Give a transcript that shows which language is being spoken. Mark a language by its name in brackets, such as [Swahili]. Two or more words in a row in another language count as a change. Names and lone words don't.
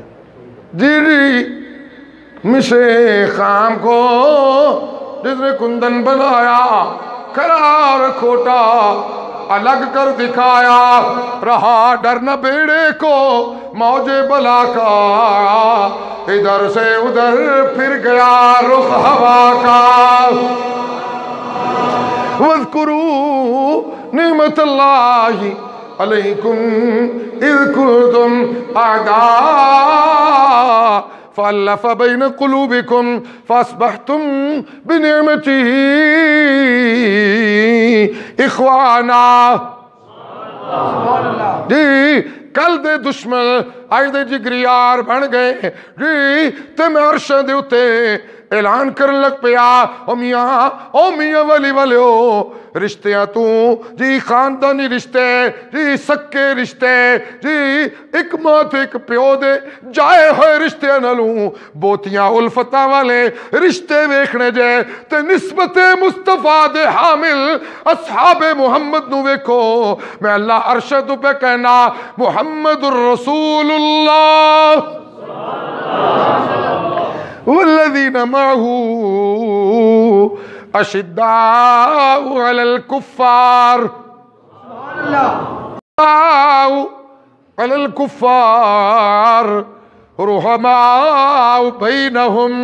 [Urdu] جی مسے خام کو جس نے کندن بنایا، قرار کھوٹا الگ کر دکھایا، رہا ڈر نہ بیڑے کو موج بلا کا، ادھر سے ادھر پھر گیا رخ ہوا کا. [Arabic] وَاذْكُرُوا نِعْمَةَ اللَّهِ عَلَيْكُمْ إِذْ كُنْتُمْ أَعْدَاءً فَأَلَّفَ بَيْنَ قُلُوبِكُمْ فَأَصْبَحْتُمْ بِنِعْمَتِهِ إِخْوَانًا. [Punjabi] جی کل دے دشمن آج دے جگریار بن گئے. جی تے میں عرش دے اتے اعلان کرن لگ پیا، او میاں ولی ہو رشتیاں تو جی خاندانی رشتے، جی سکے رشتے، جی ایک ماں تے ایک پیو دے جائے ہوئے رشتے نالوں بوتیاں الفتاں والے رشتے ویکھنے جے. تے نسبت مصطفیٰ دے حامل اصحاب محمد نو ویکھو. میں اللہ عرش تو پہ کہنا [Arabic] محمد الرسول اللہ والذین معه اشداء علی الکفار علی الکفار رحماء بینہم.